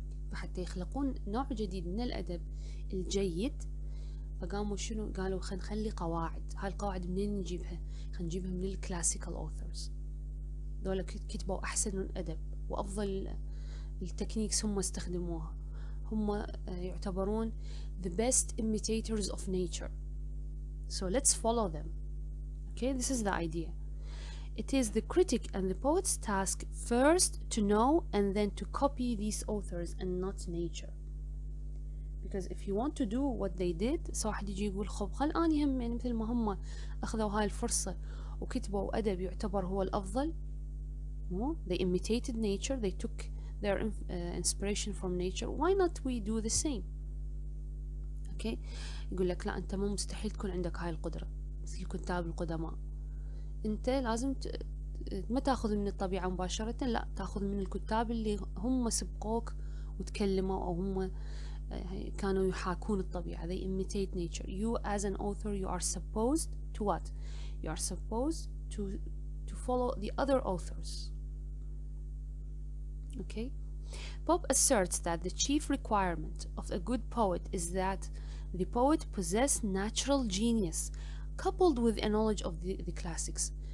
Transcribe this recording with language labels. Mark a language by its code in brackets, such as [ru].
[ar] فحتى يخلقون نوع جديد من الأدب الجيد، فقاموا شنو؟ قالوا خلينا نخلي قواعد. هاي القواعد منين نجيبها؟ خلينا نجيبها من الكلاسيكال authors. دول كتبوا أحسن الأدب وأفضل التكنيكس هم استخدموها. هم يعتبرون [en] the best imitators of nature. So let's follow them. Okay, this is the idea. It is the critic and the poet's task first to know and then to copy these authors and not nature. Because if you want to do what they did, so [ar] واحد يجي يقول خب خل أني هم يعني مثل ما هم أخذوا هاي الفرصة وكتبوا أدب يعتبر هو الأفضل. [en] No, they imitated nature, they took their inspiration from nature. Why not we do the same? Okay. [ar] يقول لك لا أنت مو مستحيل تكون عندك هاي القدرة مثل الكتاب القدماء. أنت لازم ما تاخذ من الطبيعة مباشرة، لا تاخذ من الكتاب اللي هم سبقوك وتكلموا أو هم كانوا يحاكون الطبيعة. [en] They imitate nature. You as an author, you are supposed to what? You are supposed to follow the other authors. Okay? Pope asserts that the chief requirement of a good poet is that the poet possess natural genius coupled with a knowledge of the classics.